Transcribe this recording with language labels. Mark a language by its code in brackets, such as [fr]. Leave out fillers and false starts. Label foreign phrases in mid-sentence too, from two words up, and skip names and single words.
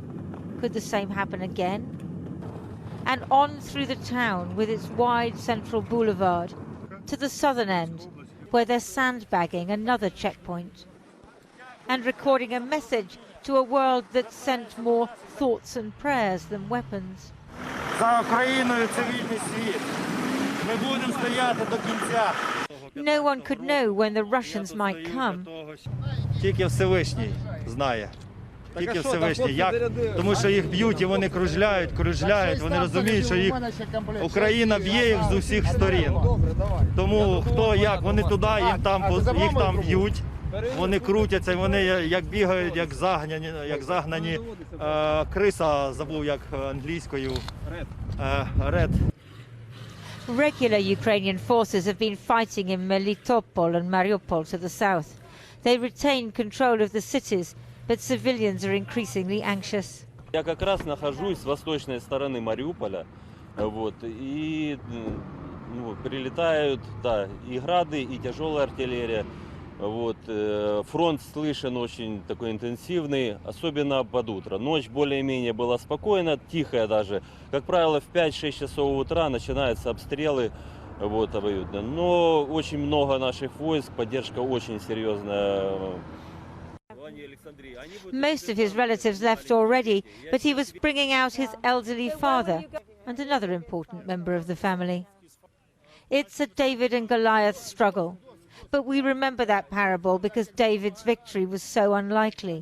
[en] Could the same happen again? And on through the town with its wide central boulevard to the southern end, where they're sandbagging another checkpoint and recording a message to a world that sent more thoughts and prayers than weapons. No one could know when the Russians might come. [uk] Тільки Всевишній знає. Тільки Всевишній. Як? Тому що їх б'ють і вони кружляють, вони розуміють, що їх Україна б'є їх з усіх сторін. Тому хто як, вони туди, їх там б'ють, вони крутяться, вони як бігають, як загнані криса, забув як англійською, ред. [en] Regular Ukrainian forces have been fighting in Melitopol and Mariupol to the south. They retain control of the cities, but civilians are increasingly anxious. [ru] Я как раз нахожусь с восточной стороны Мариуполя, и прилетают, и грады, и тяжелая артиллерия. Фронт слышен очень такой интенсивный, особенно под утро. Ночь более-менее была спокойна, тихая даже. Как правило, в 5-6 часов утра начинаются обстрелы вот, обоюдно. Но очень много наших войск, поддержка очень серьезная. [en] Most of his relatives left already, but he was bringing out his elderly father and another important member of the family. It's a David and Goliath struggle, but we remember that parable because David's victory was so unlikely.